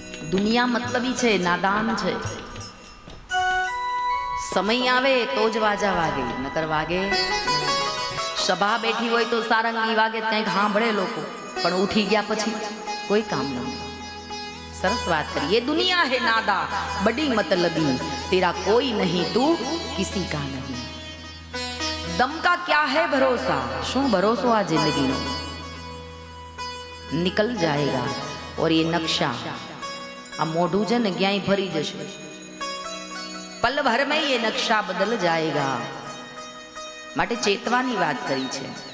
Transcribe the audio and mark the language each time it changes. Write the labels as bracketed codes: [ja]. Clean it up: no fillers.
[gu] દુનિયા મતલબી છે, નાદાન છે. સમય આવે તો જ વાજા વાગે, નકર વાગે. સભા બેઠી હોય તો સારંગી વાગે, કંઈક સાંભળે લોકો, પણ ઉઠી ગયા પછી કોઈ કામ નહીં. સરસ વાત કરી. [hi] ये दुनिया है नादा बड़ी मतलबी, तेरा कोई नहीं तू किसी का नहीं. दम का क्या है भरोसा, [gu] શું ભરોસો આ જિંદગીનો? [hi] નિકલ જાયેગા और ये नक्शा, [gu] આ મોઢું છે ને ક્યાંય ફરી જશે, [hi] પલ ભર में ये नक्शा बदल जाएगा. [gu] માટે ચેતવાની વાત કરી છે.